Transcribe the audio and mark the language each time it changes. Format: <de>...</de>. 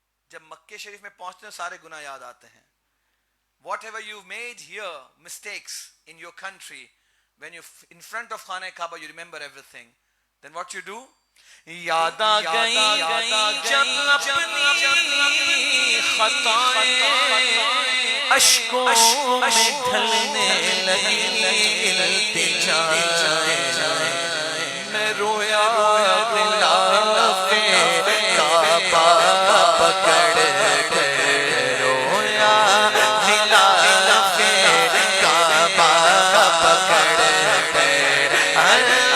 <ur>جب مکہ شریف میں پہنچتے ہیں سارے گناہ یاد آتے ہیں.</ur> <en>Whatever you've made here, mistakes in your country, when you're in front of Khana Kaaba, you remember everything. Then what you do?</en> <ur>یاد آ گئی جب اپنی خطائیں اشکوں میں ڈھلنے لگی، التجائیں میں رویا غلاف کعبہ پکڑ کے، رویا غلاف کعبہ پکڑ کے.</ur>